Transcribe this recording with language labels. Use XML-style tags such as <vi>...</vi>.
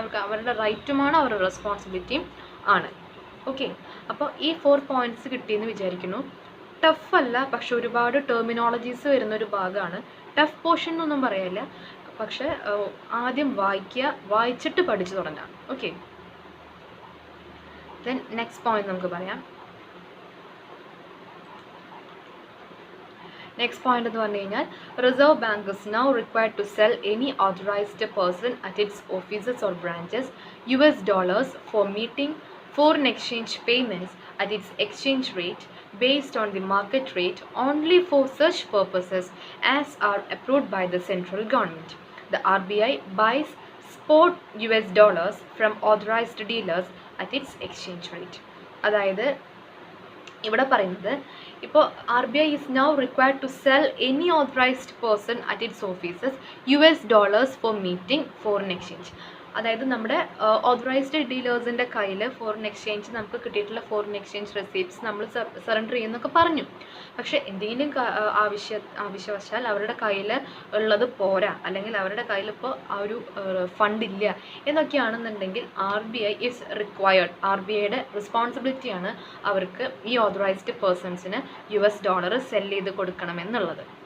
<ml>അത് അവരുടെ റൈറ്റുമാണ്, അവരുടെ റെസ്പോൺസിബിലിറ്റിയും ആണ്. ഓക്കെ, അപ്പോൾ ഈ 4 പോയിന്റ്സ് കിട്ടിയെന്ന് വിചാരിക്കുന്നു. ടഫല്ല, പക്ഷെ ഒരുപാട് ടെർമിനോളജീസ് വരുന്നൊരു ഭാഗമാണ്. ടഫ് പോർഷൻ എന്നൊന്നും പറയില്ല, പക്ഷെ ആദ്യം വായിച്ചിട്ട് പഠിച്ചു തുടങ്ങാം. ഓക്കെ, ദെൻ നെക്സ്റ്റ് പോയിന്റ് നമുക്ക് പറയാം.</ml> <en>next point</en> <ml>എന്ന് പറഞ്ഞു കഴിഞ്ഞാൽ,</ml> <en>Reserve bank is now required to sell any authorised person at its offices or branches US dollars for meeting foreign exchange payments at its exchange rate based on the market rate only for such purposes as are approved by the central government. The RBI buys spot US dollars from authorized dealers at its exchange rate.</en> <ml>അതായത് ഇവിടെ പറയുന്നത്, ഇപ്പോൾ</ml> <en>RBI is now required to sell any authorized person at its offices US dollars for meeting foreign exchange.</en> <ml>അതായത് നമ്മുടെ authorised ഡീലേഴ്സിൻ്റെ കയ്യിൽ foreign exchange നമുക്ക് കിട്ടിയിട്ടുള്ള foreign exchange receipts നമ്മൾ സറണ്ടർ ചെയ്യുന്നൊക്കെ പറഞ്ഞു. പക്ഷേ എന്തെങ്കിലും ആവശ്യവശാൽ അവരുടെ കയ്യിൽ ഉള്ളത് പോരാ, അല്ലെങ്കിൽ അവരുടെ കയ്യിൽ ഇപ്പോൾ ആ ഒരു ഫണ്ട് ഇല്ല എന്നൊക്കെയാണെന്നുണ്ടെങ്കിൽ</ml> <en>RBI is required,</en> <ml>RBIയുടെ റെസ്പോൺസിബിലിറ്റിയാണ് അവർക്ക് ഈ ഓതറൈസ്ഡ് പേഴ്സൺസിന് $US സെല് ചെയ്ത് കൊടുക്കണമെന്നുള്ളത്.</ml>